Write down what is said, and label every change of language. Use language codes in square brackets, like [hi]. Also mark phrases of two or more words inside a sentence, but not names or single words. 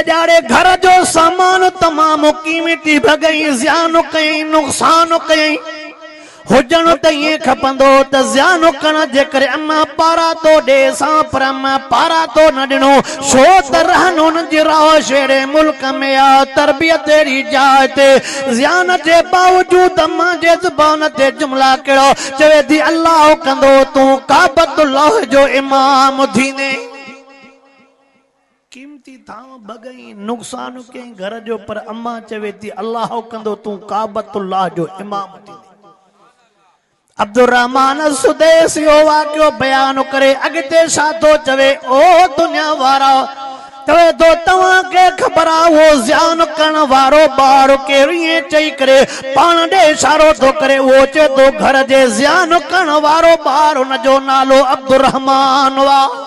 [sd] ॼाड़े घर जो सामान तमामु क़ीमती भॻई ज़ियानो कयईं नुक़सान कयईं हुजण त ईअं खपंदो त ज़ियान करण जे करे अम्मा पारा तो ॾे सां पर अम्मा पारा तो न ॾिनो छो त रहन उन जी राह शेरे मुल्क में आ तरबियत अहिड़ी जाइ ते ज़ियान जे बावजूद अम्मा जे ज़ुबान ते जुमला कहिड़ो चवे थी अल्लाह कंदो तूं काबतुल्लाह जो इमाम थींदे कीमती थां भगई नुक़सान कंहिं घर जो पर अम्मा चवे थी अल्लाह कंदो तूं काबतुल्लाह जो इमाम थींदे अब्दुर्रहमान सुदेसी वाक़ियो बयान करे अॻिते छा थो चवे ओ दुनिया वारा चवे थो तव्हां खे ख़बर आहे उहो ज़ियान करण वारो ॿार केरु ईअं चई करे पाण ॾे इशारो थो करे उहो चए थो घर जे ज़ियान करण वारो ॿार हुन जो नालो अब्दुर्रहमान हुआ